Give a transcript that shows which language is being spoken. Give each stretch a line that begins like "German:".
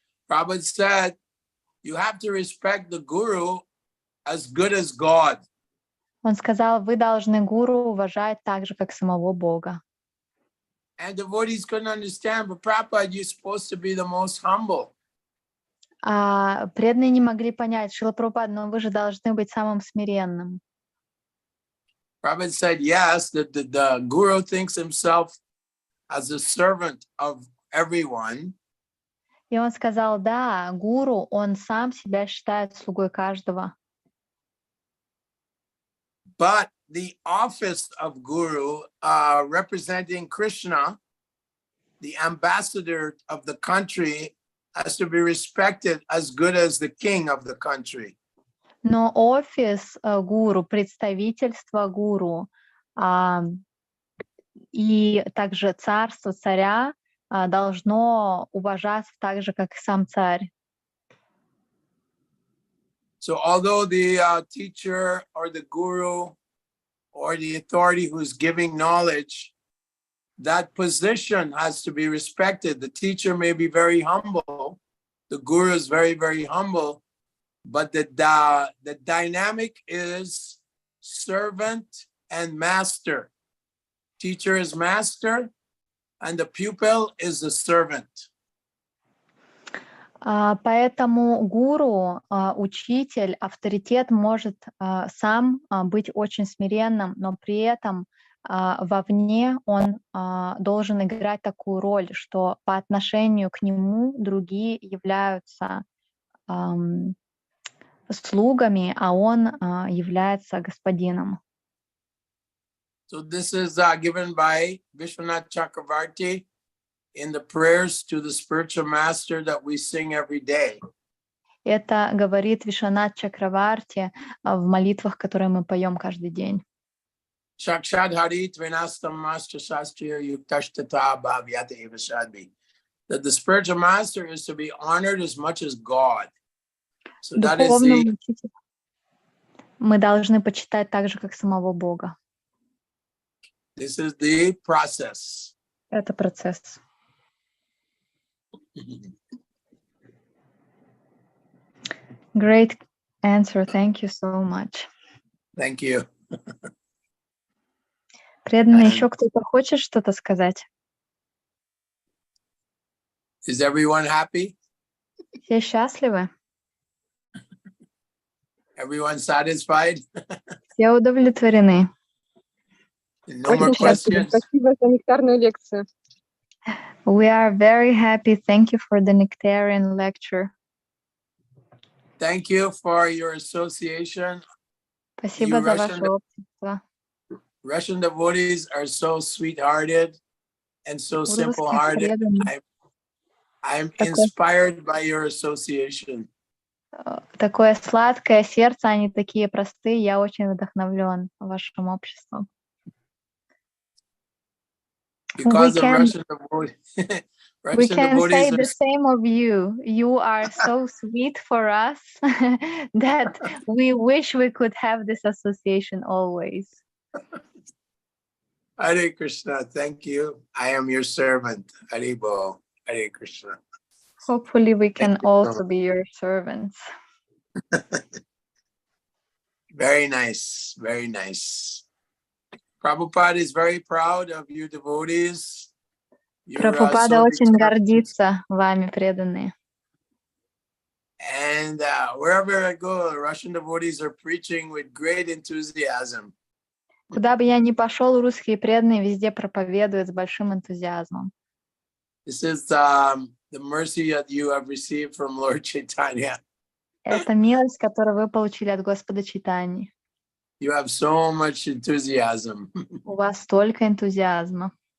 English: Prabhupada said, you have to respect the guru as good as God.
Russian: Он сказал, вы должны гуру уважать так же, как самого Бога.
English: And devotees couldn't understand, but Prabhupada, you're supposed to be the most humble.
Russian: А преданные не могли понять, Шрила Прабхупада, но вы же должны быть самым смиренным.
English: Prabhupada said, yes, the guru thinks himself as a servant of everyone.
Russian: И он сказал, да, гуру, он сам себя считает слугой каждого.
English: But the office of guru, representing Krishna, the ambassador of the country, has to be respected as good as the king of the country.
Russian: Но офис гуру, представительство гуру и также царство царя должно уважаться так же, как и сам царь.
English: So although the teacher or the guru or the authority who's giving knowledge, that position has to be respected. The teacher may be very humble. The guru is very, very humble. But the dynamic is servant and master. Teacher is master and the pupil is the servant.
Russian: Поэтому гуру, учитель, авторитет может сам быть очень смиренным, но при этом вовне он должен играть такую роль, что по отношению к нему другие являются слугами, а он является господином.
English: So this is given by Vishwanath Chakravarti in the prayers to the spiritual master that we sing every day.
Russian: Это говорит Вишванат Чакраварти в молитвах, которые мы поем каждый день. Shakshad Harit Vinastam Master Shastrir Yuktashtata Bhavyata Eva Shadbi.
English: That the spiritual master is to be honored as much as God. So that is
Russian: Духовного учителя мы должны почитать так же, как самого Бога.
English: This is the process.
Russian: Это процесс.
English: Great answer. Thank you so much. Thank you.
Russian: Преданный, еще кто-то хочет что-то сказать?
English: Is everyone happy?
Russian: Все счастливы?
English: Everyone satisfied?
Russian: Все удовлетворены?
English: No more questions?
Russian: Спасибо за нектарную лекцию.
English: We are very happy. Thank you for the nectarian lecture. Thank you for your association.
Russian: Спасибо за ваше общество.
English: Russian devotees are so sweet-hearted and so simple-hearted. I'm inspired by your association.
Russian: Такое сладкое сердце, они такие простые. Я очень вдохновлен вашим обществом.
English: Because of Russian devotees. We can say the same of you. You are so sweet for us that we wish we could have this association always. Hare Krishna, thank you. I am your servant. Hare Bo. Hare Krishna. Hopefully we can also be your servants. Very nice, very nice. Prabhupada is very proud of you devotees.
Russian: Прабхупада очень гордится вами, преданные.
English: And wherever I go, Russian devotees are preaching with great enthusiasm.
Russian: Куда бы я ни пошел, русские преданные везде проповедуют с большим энтузиазмом.
English: This is the mercy that you have received from Lord Chaitanya.
Russian: Это милость, которую вы получили от Господа Чайтаньи.
English: You have so much enthusiasm.
Russian: У вас столько энтузиазма.